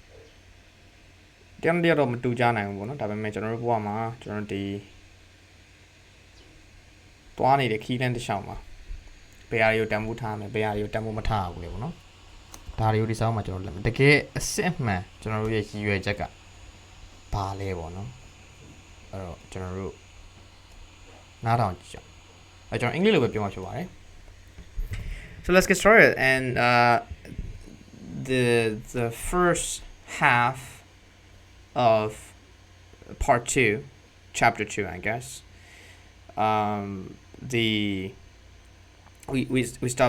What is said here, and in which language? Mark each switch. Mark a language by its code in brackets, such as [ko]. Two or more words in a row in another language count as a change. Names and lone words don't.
[my] တရားတော့မတူကြနိုင်ဘူးပေါ့နော်ဒါပေမဲ့ကျွန်တော်တို့ဘဝမှာကျွန်တော်ဒီတွားနေတဲ့ခီးလန်းတစ်လျှောက်မှာဘယ်ဟာတွေကိုတန်ဖိုးထားမယ်ဘယ်ဟာတွေကိုတန်ဖိုးမထားဘူးလေပေါ့နော်ဒါတွေကိုဒီဆောင်မှာကျွန်တော်လက်တကယ်အစစ်အမှန်ကျွန်တော်တို့ရဲ့ရည်ရွယ်ချက်ကဘာလဲပေါ့နော်အဲ့တော့ကျွန်တော်တို့နားထောင်ကြည့်အောင်အဲ့ကျွန်တော်အင်္ဂလိပ်လိုပဲပြောမှာဖြစ်ပါတယ် [en] So let's get started and the first half of part 2 chapter 2 I guess we stopped